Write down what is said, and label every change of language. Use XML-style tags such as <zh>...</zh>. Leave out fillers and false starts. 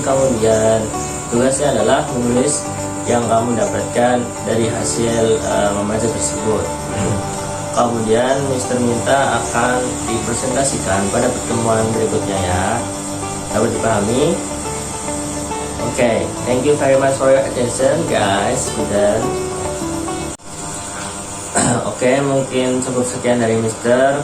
<id>Kemudian tugasnya adalah menulis yang kamu dapatkan dari hasil membaca tersebut. Kemudian Mr. Minta akan dipresentasikan pada pertemuan berikutnya ya. Dapat dipahami?</id> <en>Okay, thank you very much for your attention guys, student.</en> <id>Oke, mungkin cukup sekian dari Mister.</id>